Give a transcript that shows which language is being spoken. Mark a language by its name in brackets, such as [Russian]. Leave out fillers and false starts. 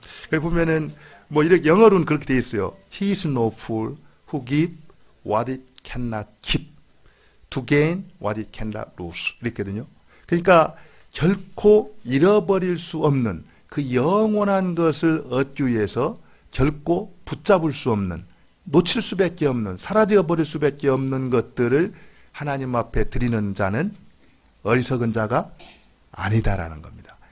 [Korean] 거기 보면은 뭐 이렇게 영어로는 그렇게 돼 있어요. [English] He is no fool who give what it cannot keep to gain what it cannot lose. [Korean] 이랬거든요. 그러니까 결코 잃어버릴 수 없는 그 영원한 것을 얻기 위해서 결코 붙잡을 수 없는, 놓칠 수밖에 없는, 사라져 버릴 수밖에 없는 것들을 하나님 앞에 드리는 자는 어리석은 자가 아니다라는 겁니다.